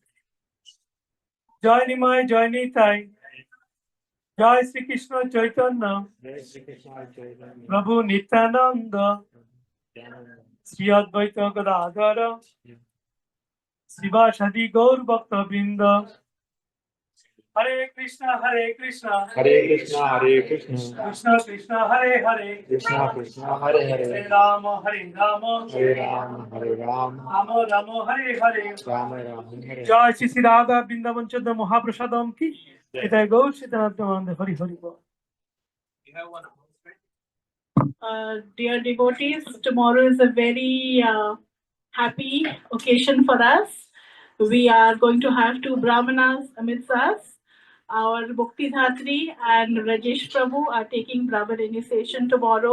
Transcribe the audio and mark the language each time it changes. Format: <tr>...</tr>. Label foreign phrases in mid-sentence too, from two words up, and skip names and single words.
<bn>জয় নিমায় জয় নিতাই জয় শ্রীকৃষ্ণ চৈতন্য প্রভু নিত্যানন্দ শ্রী অদ্বৈত গদাধর শ্রীবাসাদি গৌর ভক্তবৃন্দ</bn> <sa>হরে কৃষ্ণ হরে কৃষ্ণ Hare Krishna, Hare Krishna. কৃষ্ণ কৃষ্ণ হরে হরে Krishna Krishna, Hare হরে Hare. রাম হরে রাম Hare Ram, Hare Ram. রাম রাম হরে হরে Rama Rama, Hare.</sa> <bn>জয় শ্রী শ্রী রাধা বৃন্দাবন চন্দ্র মহাপ্রসাদম কি এটাই গৌর সীতানাথ হরি হরি বল।</bn> <en>Dear devotees, tomorrow is a very happy occasion for us. We are going to have 2 Brahmanas amidst us. Our Bhakti Dhatri and Rajesh Prabhu are taking Brahman initiation tomorrow.</en>